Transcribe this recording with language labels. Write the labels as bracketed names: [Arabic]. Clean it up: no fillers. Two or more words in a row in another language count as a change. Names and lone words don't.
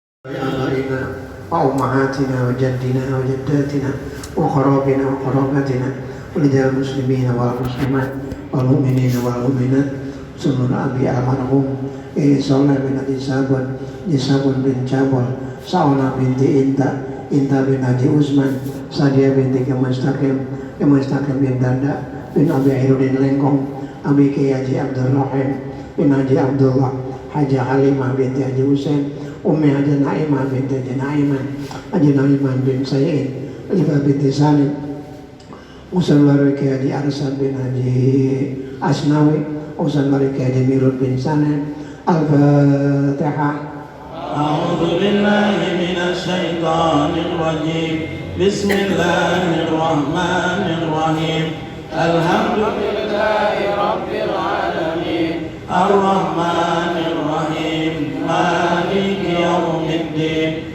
[Arabic] آبائنا وأمهاتنا وجدنا وجداتنا وقرابنا وقراباتنا ولجميع المسلمين والمسلمات والمؤمنين والمؤمنات [Sundanese] seluruh abi almarhum [Arabic] Soleh bin Haji Sabun [Sundanese] bin Cabol, Sauna binti Inta bin Haji Usman, Sadia binti Kemustaqim bin Danda bin Abi Airudin Lengkong, Abi Kiai Haji Abdul Rahim bin Haji Abdullah, Haji Halimah binti Haji Husain, Ummi Haji Naimah binti Haji Naiman, Haji Naiman bin Sayyid, Alifah binti Salim, Usul Bariki Haji Arsad bin Haji Asnawi, Usul Bariki Haji Mirud bin Sanem. Al-Fatihah. [Arabic] أعوذ بالله من الشيطان الرجيم. بسم الله الرحمن الرحيم. الحمد لله رب العالمين. الرحمن الرحيم. مالك يوم الدين.